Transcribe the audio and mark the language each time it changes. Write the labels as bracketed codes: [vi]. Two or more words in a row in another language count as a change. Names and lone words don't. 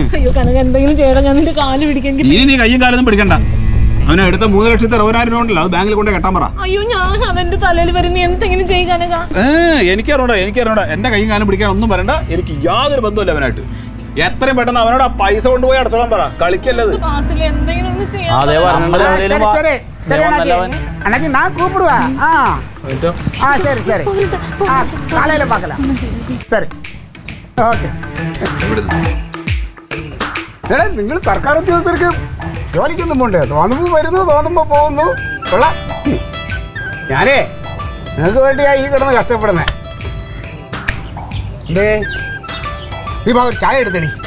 [ml] അയ്യോ കനക, എന്തെങ്കിലും ചെയ്യണം, ഞാൻ നിന്റെ കാല് പിടിക്കാൻ. ഇനി നീ കയ്യും കാലൊന്നും പിടിക്കണ്ട. അവനെ എടുത്ത 3,60,000 രൂപ ഉണ്ടല്ലോ, അത് ബാങ്കിൽ കൊണ്ട് കെട്ടാൻ പറ. അയ്യോ ഞാൻ അവന്റെ തലയിൽ വരുന്ന എന്തെങ്കിലും ചെയ്യുക. എനിക്കറിയണ്ട, എന്റെ കയ്യും കാലം പിടിക്കാൻ ഒന്നും പറയണ്ട. എനിക്ക് യാതൊരു ബന്ധമില്ല അവനായിട്ട്. എത്രയും പെട്ടെന്ന് അവനോട് ആ പൈസ കൊണ്ടുപോയി അടച്ചോളാൻ പറ. കളിക്കല്ലത്. [ta] நான் கூப்பிடுவேன். சரி சரி, காலையில பார்க்கலாம். சரி ഓക്കെ. [ml] എടാ നിങ്ങൾ സർക്കാർ ഉദ്യോഗസ്ഥർക്ക് ജോലിക്കൊന്നും പോണ്ടേ? തോന്നുമ്പോൾ വരുന്നു, തോന്നുമ്പോൾ പോകുന്നു. കൊള്ളാം. ഞാനേ നിങ്ങൾക്ക് വേണ്ടിയാ ഈ കിടന്ന് കഷ്ടപ്പെടുന്നേ. എന്തേ നീ ഒരു ചായ എടുത്തടി.